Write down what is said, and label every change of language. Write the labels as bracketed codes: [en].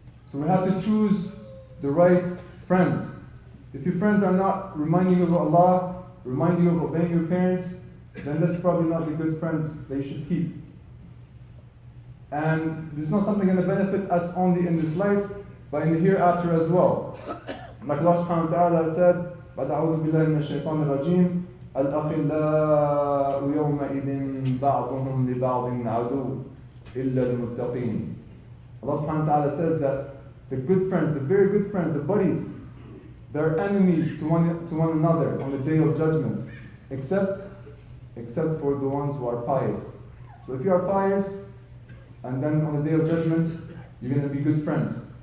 [en] So we have to choose the right friends. If your friends are not reminding you of Allah, reminding you of obeying your parents, then that's probably not the good friends that you should keep. And it's not something going to benefit us only in this life, but in the hereafter as well. Like Allah subhanahu wa ta'ala said, [ar] فَأَعُوذُ بِاللَّهِ مِنَ الشَّيْطَانِ الرَّجِيمِ الْأَخِلَّاءُ يَوْمَئِذٍ بَعْضُهُمْ لِبَعْضٍ عَدُوٌّ إِلَّا الْمُتَّقِينَ. [en] Allah subhanahu wa ta'ala says that the good friends, the very good friends, the buddies, they're enemies to one another on the day of judgment, except for the ones who are pious. So if you are pious, and then on the day of judgment, you're going to be good friends.